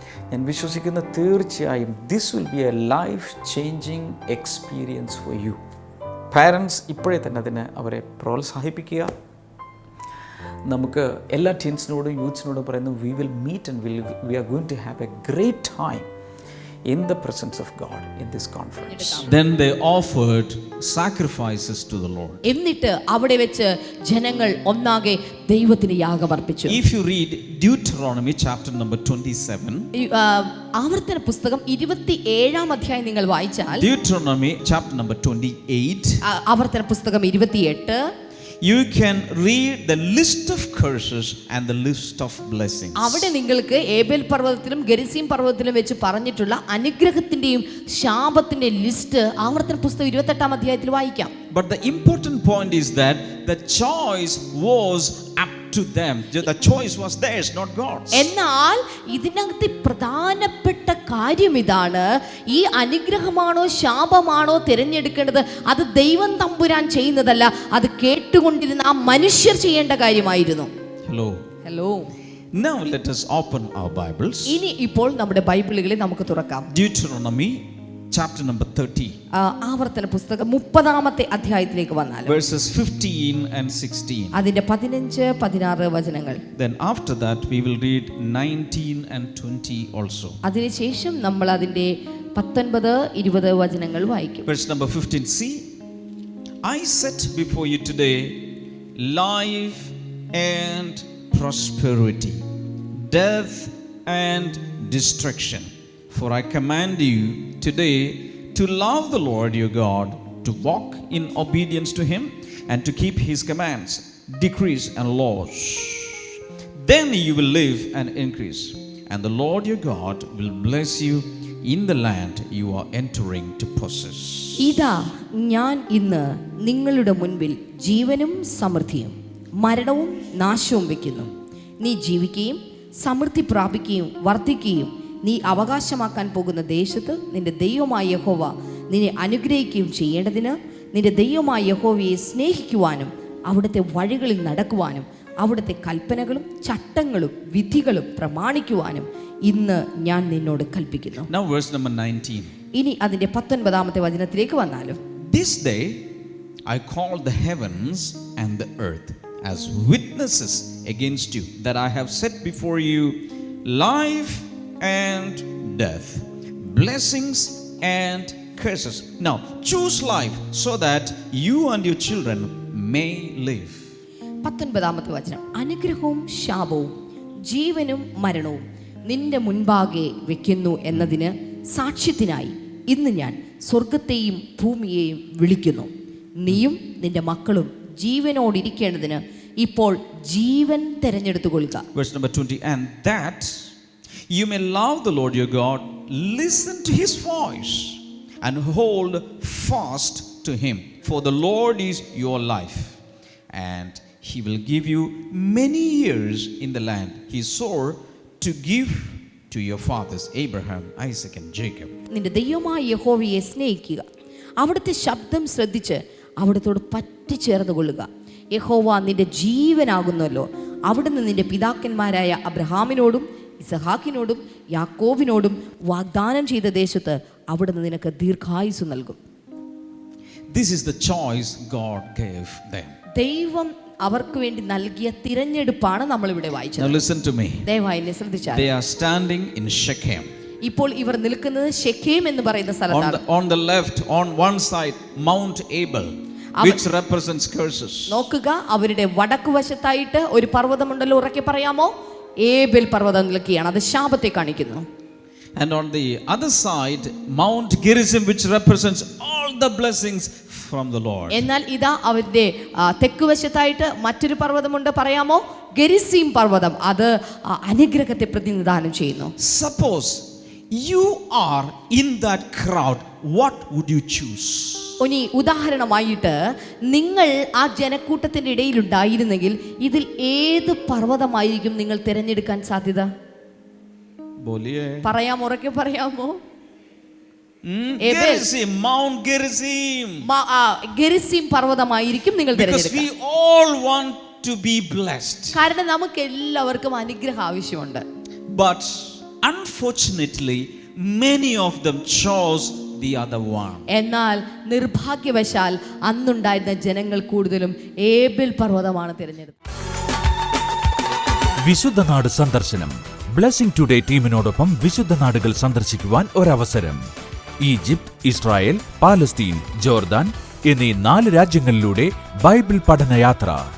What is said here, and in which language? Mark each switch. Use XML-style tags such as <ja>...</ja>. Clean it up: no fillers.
<ml>ഞാൻ വിശ്വസിക്കുന്ന തീർച്ചയായും</ml> <en>This will be a life changing experience for you.</en> <ml>Parents ഇപ്പോഴേ തന്നെ അതിനെ അവരെ പ്രോത്സാഹിപ്പിക്കുക. നമുക്ക് എല്ലാ ടീൻസിനോടും യൂത്ത്സിനോടും പറയുന്നു,</ml> <en>We will meet and we are going to have a great time in the presence of God in this conference. Then they offered sacrifices to the Lord.</en> <ml>എന്നിട്ട് അവിടെ വെച്ച് ജനങ്ങൾ ഒന്നാകെ ദൈവത്തിന് യാഗമർപ്പിച്ചു.</ml> <en>If you read Deuteronomy chapter number 27,</en> <ml>ആവർത്തന പുസ്തകം 27-ാം അധ്യായം നിങ്ങൾ വായിച്ചാൽ,</ml> <en>Deuteronomy chapter number 28,</en> <ml>ആവർത്തന പുസ്തകം 28,</ml> <en>you can read the list of curses and the list of blessings.</en> <ml>അവിടെ നിങ്ങൾക്ക് ഏബേൽ പർവ്വതത്തിലും ഗെരിസീം പർവ്വതത്തിലും വെച്ച് പറഞ്ഞിട്ടുള്ള അനുഗ്രഹത്തിന്റെയും ശാപത്തിന്റെ ലിസ്റ്റ് ആവർത്തന പുസ്തകം 28-ാം അധ്യായത്തിൽ വായിക്കാം.</ml> <en>But the important point is that the choice was up to them. The choice was theirs, not God's.</en> <ml>എന്നാൽ ഇതിനകത്ത് പ്രധാനപ്പെട്ട കാര്യം ഇതാണ്, ഈ അനുഗ്രഹമാണോ ശാപമാണോ തിരഞ്ഞെടുക്കേണ്ടത് അത് ദൈവം തമ്പുരാൻ ചെയ്യുന്നതല്ല, അത് കേട്ടുകൊണ്ടിരുന്ന ആ മനുഷ്യർ ചെയ്യേണ്ട കാര്യമായിരുന്നു.</ml> <en>Hello. Now let us open our Bibles.</en> <ml>ഇനി ഇപ്പോൾ നമ്മുടെ ബൈബിളുകളെ നമുക്ക് തുറക്കാം.</ml> <en>Deuteronomy chapter number 30,</en> <ml>ആവർത്തന പുസ്തകം 30-ാമത്തെ അധ്യായത്തിലേക്ക് വന്നാൽ</ml> <en>verses 15 and 16.</en> <ml>അതിന്റെ 15-16 വചനങ്ങൾ.</ml> <en>Then after that we will read 19 and 20 also.</en> <ml>അതിനുശേഷം നമ്മൾ അതിന്റെ 19-20 വചനങ്ങൾ വായിക്കും.</ml> <en>Verse number 15. See, I set before you today life and prosperity, death and destruction. For I command you today to love the Lord your God, to walk in obedience to him, and to keep his commands, decrees and laws. Then you will live and increase, and the Lord your God will bless you in the land you are entering to possess.</en> <ml>ഇതാ ഞാൻ ഇന്ന് നിങ്ങളുടെ മുൻപിൽ ജീവനും സമൃദ്ധിയും മരണവും നാശവും വെക്കുന്നു. നീ ജീവിക്കുകയും സമൃദ്ധി പ്രാപിക്കുകയും വർദ്ധിക്കുകയും നീ അവകാശമാക്കാൻ പോകുന്ന ദേശത്ത് നിന്റെ ദൈവമായ യഹോവ നിന്നെ അനുഗ്രഹിക്കുകയും ചെയ്യേണ്ടതിന് നിന്റെ ദൈവമായ യഹോവയെ സ്നേഹിക്കുവാനും അവിടുത്തെ വഴികളിൽ നടക്കുവാനും അവിടുത്തെ കൽപ്പനകളും ചട്ടങ്ങളും വിധികളും പ്രമാണിക്കുവാനും ഇന്ന് ഞാൻ നിന്നോട് കൽപ്പിക്കുന്നു.</ml> <en>Now verse number 19.</en> <ml>ഇനി അതിന്റെ 19-ാമത്തെ വചനത്തിലേക്ക് വന്നാലും,</ml> <en>This day I call the heavens and the earth as witnesses against you, that I have set before you life and death, blessings and curses. Now choose life so that you and your children may live.</en> <ml>19-ാമത്തെ വചനം. അനുഗ്രഹവും ശാപവും ജീവനും മരണവും നിന്റെ മുൻപാകെ വെക്കുന്നു എന്നതിന് സാക്ഷ്യത്തിനായി ഇന്ന് ഞാൻ സ്വർഗത്തെയും ഭൂമിയെയും വിളിക്കുന്നു. നീയും നിന്റെ മക്കളും ജീവനോടിരിക്കേണ്ടതിന് ഇപ്പോൾ ജീവൻ തെരഞ്ഞെടുത്തുകൊള്ളുക.</ml> <en>Verse number 20. And that you may love the Lord your God, listen to his voice and hold fast to him, for the Lord is your life, and he will give you many years in the land he swore to give to your fathers Abraham, Isaac and Jacob.</en> <ml>നിന്റെ ദൈവമായ യഹോവയെ സ്നേഹിക്കുക, അവിടുത്തെ ശബ്ദം ശ്രദ്ധിച്ച് അവിടുത്തോട് പറ്റിച്ചേർന്ന് കൊള്ളുക. യഹോവ നിന്റെ ജീവനാകുന്നല്ലോ. അവിടുന്ന് നിന്റെ പിതാക്കന്മാരായ അബ്രഹാമിനോടും ഇസഹാക്കിനോടും യാക്കോബിനോടും വാഗ്ദാനം ചെയ്ത ദേശത്ത് അവിടുന്ന് നിനക്ക് ദീർഘായുസ്സു നൽകും.</ml> <en>This is the choice God gave them.</en> <ml>ദൈവം അവർക്ക് വേണ്ടി നൽകിയ തിരഞ്ഞെടുപ്പാണ് നമ്മൾ ഇവിടെ</ml> <en>Now</en> <ml>വായിച്ചത്.</ml> <en>listen to me.</en> <ml>ദയവായി എന്നെ ശ്രദ്ധിച്ചാൽ,</ml> <en>They are standing in Shechem.</en> <ml>ഇപ്പോൾ ഇവർ നിൽക്കുന്നത് ഷെഖേം എന്ന് പറയുന്ന സ്ഥലത്താണ്.</ml> <en>On the left, on one side, Mount Abel, which represents curses.</en> <ml>നോക്കുക, അവരുടെ വടക്കു വശത്തായിട്ട് ഒരു പർവ്വതമുണ്ടല്ലോ, ഉറക്കെ പറയാമോ? ഏബേൽ പർവ്വതം നിൽക്കുകയാണ്, അത് ശാപത്തെ കാണിക്കുന്നു.</ml> <en>And on the other side, Mount Gerizim, which represents all the blessings from the Lord.</en> <ml>എന്നാൽ ഇതാ അവരുടെ തെക്കുവശത്തായിട്ട് മറ്റൊരു പർവ്വതമുണ്ട്, പറയാമോ? ഗെരിസീം പർവ്വതം, അത് അനുഗ്രഹത്തെ പ്രതിനിധാനം ചെയ്യുന്നു.</ml> <en>Suppose you are in that crowd, what would you choose?</en> <ml>ഇനി ഉദാഹരണമായിട്ട് നിങ്ങൾ ആ ജനക്കൂട്ടത്തിന്റെ ഇടയിൽ ഉണ്ടായിരുന്നെങ്കിൽ ഇതിൽ ഏത് പർവ്വതമായിരിക്കും നിങ്ങൾ തിരഞ്ഞെടുക്കാൻ സാധ്യത? പറയാമോ? ഉറക്കെ പറയാമോ?</ml> <en>Gerizim, Mount Gerizim.</en> <ml>ഗെരിസീം പർവ്വതമായിരിക്കും നിങ്ങൾ</ml> <en>Because we</en> <ml>തിരഞ്ഞെടുക്കുക.</ml> <en>all want to be blessed.</en> <ml>കാരണം നമുക്ക് എല്ലാവർക്കും അനുഗ്രഹം ആവശ്യമുണ്ട്.</ml> <en>But unfortunately, many of them chose the other one.</en> <ml>എന്നാൽ നിർഭാഗ്യവശാൽ അന്നുണ്ടായിരുന്ന ജനങ്ങൾ കൂടുതലും ഏബേൽ പർവ്വതമാണ് തിരഞ്ഞെടുത്തത്. വിശുദ്ധ നാട് സന്ദർശനം. ബ്ലെസ്സിംഗ് ടുഡേ ടീമിനോടൊപ്പം വിശുദ്ധ നാടുകൾ സന്ദർശിക്കുവാൻ ഒരവസരം. ഈജിപ്ത്, ഇസ്രായേൽ, പാലസ്തീൻ, ജോർദാൻ എന്നീ 4 രാജ്യങ്ങളിലൂടെ ബൈബിൾ പഠനയാത്ര.</ml>